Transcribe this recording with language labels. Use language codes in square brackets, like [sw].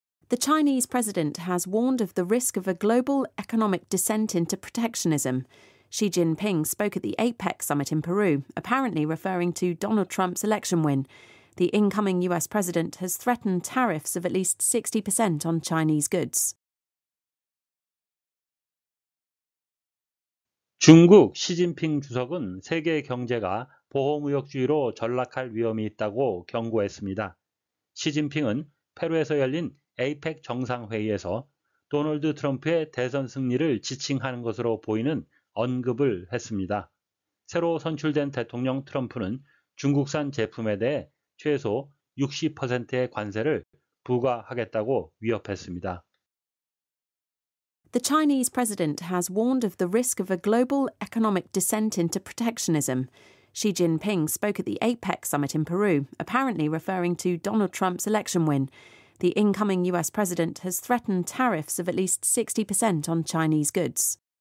[en] The Chinese president has warned of the risk of a global economic descent into protectionism. Xi Jinping spoke at the APEC summit in Peru, apparently referring to Donald Trump's election win. The incoming US president has threatened tariffs of at least 60% on Chinese goods. [ko] 중국 시진핑 주석은 세계 경제가 보호무역주의로 전락할 위험이 있다고 경고했습니다. 시진핑은 페루에서 열린 APEC 정상회의에서 도널드 트럼프의 대선 승리를 지칭하는 것으로 보이는 언급을 했습니다. 새로 선출된 대통령 트럼프는 중국산 제품에 대해 최소 60%의 관세를 부과하겠다고 위협했습니다. [en] The Chinese president has warned of the risk of a global economic descent into protectionism. Xi Jinping spoke at the APEC summit in Peru, apparently referring to Donald Trump's election win. The incoming US president has threatened tariffs of at least 60% on Chinese goods.